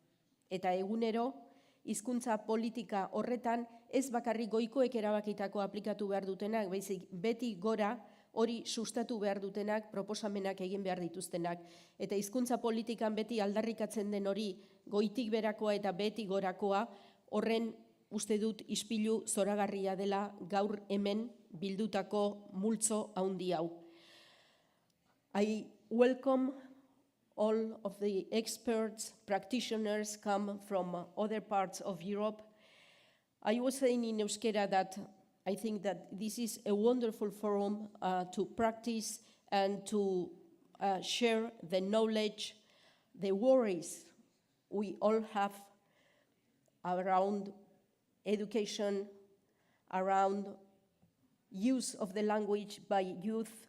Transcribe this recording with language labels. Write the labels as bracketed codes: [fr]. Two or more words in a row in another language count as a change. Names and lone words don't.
[eu] Eta egunero hizkuntza politika horretan ez bakarrik goikoek erabakitako aplikatu behar dutenak, baizik beti gora hori sustatu behar dutenak, proposamenak egin behar dituztenak. Eta hizkuntza politikan beti aldarrikatzen den hori goitik berakoa eta beti gorakoa, horren uste dut ispilu zoragarria dela gaur hemen bildutako multzo handi hau. [en] I welcome all of the experts, practitioners come from other parts of Europe. I was saying in euskera that I think that this is a wonderful forum to practice and to share the knowledge, the worries we all have around education, around use of the language by youth.